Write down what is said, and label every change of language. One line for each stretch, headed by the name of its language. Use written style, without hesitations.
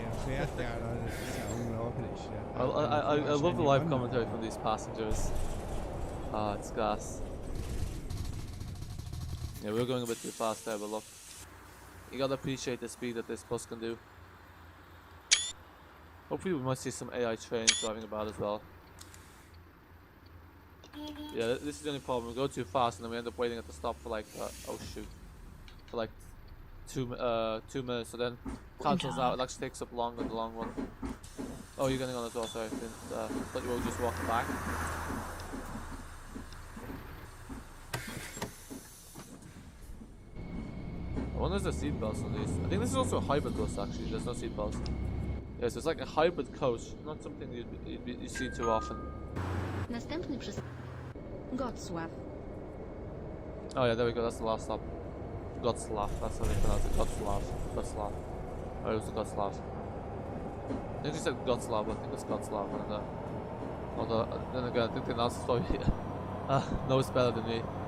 German: fährt ja, das ist ja unglaublich.
English: I love the live commentary from these passengers. Ah, it's gas. Yeah, we're going a bit too fast there, but look. You gotta appreciate the speed that this bus can do. Hopefully we might see some AI trains driving about as well. Yeah, this is the only problem. We go too fast and then we end up waiting at the stop for like, oh shoot. For like 2 minutes, so then cancels out. It actually takes up longer, the long one. Oh, you're getting on as well, sorry. Thought you were just walking back. I wonder if there's seatbelts on these. I think this is also a hybrid bus actually, there's no seatbelts. Yeah, so it's like a hybrid coach, not something you see too often.
Polish: Następny przystanek Gottsław.
English: Oh yeah, there we go, that's the last stop. Gottsław, that's how they pronounce it. Gottsław. Oh, it was the Gottsław. I think you said Gottsław, but I think it's Gottsław. Although, then again, I think the announcer's probably knows better than me.